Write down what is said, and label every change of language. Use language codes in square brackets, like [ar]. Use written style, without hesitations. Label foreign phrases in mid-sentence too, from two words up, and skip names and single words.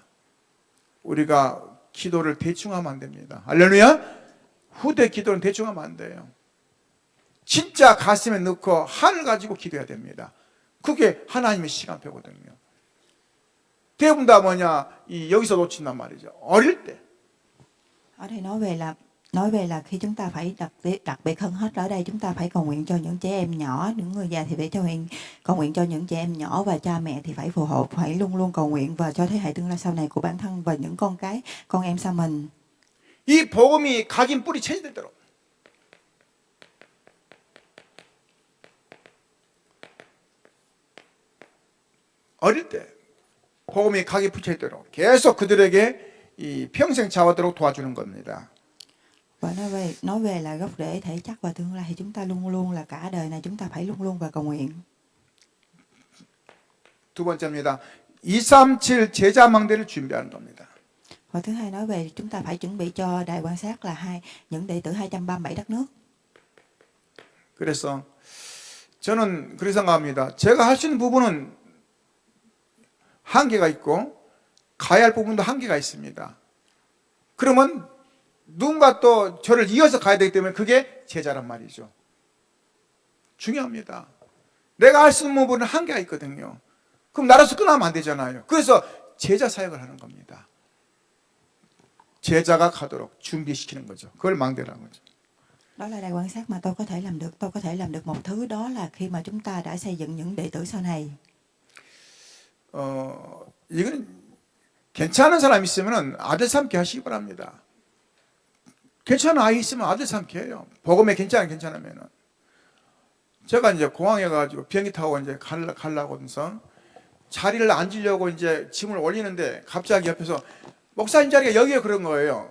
[ko] 우리가 기도를 대충 하면 안 됩니다. 할렐루야. 후대 기도는 대충 하면 안 돼요. 진짜 가슴에 넣고 한을 가지고 기도해야 됩니다. 그게 하나님의 시간표거든요. 대부분 다 뭐냐, 여기서 놓친단 말이죠. 어릴 때. [vi] Ở đây nói về là khi chúng ta phải đặc biệt hơn hết, ở đây chúng ta phải cầu nguyện cho những trẻ em nhỏ, những người già thì phải cầu nguyện cho những trẻ em nhỏ, và cha mẹ thì phải phù hộ, phải luôn luôn cầu nguyện và cho thế hệ tương lai sau này của bản thân và những con em sau mình. [ko] 이 복음이 각인 뿌리 체질대로. 어릴 때 복음이 각인 뿌리 체질대로 계속 그들에게 이 평생 자화도록 도와주는 겁니다. [vi] Và nói về là gốc rễ thể chất và tương lai thì chúng ta luôn luôn là cả đời này chúng ta phải luôn luôn và cầu nguyện. [ko] 두 번째입니다. 237 제자망대를 준비하는 겁니다. [vi] Và thứ hai nói về chúng ta phải chuẩn bị cho đài quan sát là những đệ tử 237 đất nước. [ko] 그래서 저는 그렇게 생각합니다. 제가 할 수 있는 부분은 한계가 있고 가야 할 부분도 한계가 있습니다. 그러면 누군가 또 저를 이어서 가야 되기 때문에 그게 제자란 말이죠. 중요합니다. 내가 할 수 있는 부분은 한계가 있거든요. 그럼 나라서 끝나면 안 되잖아요. 그래서 제자 사역을 하는 겁니다. 제자가 가도록 준비시키는 거죠. 그걸 망대라는 거죠. [vi] Đó là đài quan sát mà tôi có thể làm được. Tôi có thể làm được một thứ, đó là khi mà chúng ta đã xây dựng những đệ tử sau này. [ko] 이거는 괜찮은 사람 있으면 아들 삼게 하시기 바랍니다. 괜찮은 아이 있으면 아들 삼게 해요. 복음에 괜찮으면은. 제가 이제 공항에 가지고 비행기 타고 이제 가려고 하면서 자리를 앉으려고 이제 짐을 올리는데 갑자기 옆에서 목사님 자리가 여기에 그런 거예요.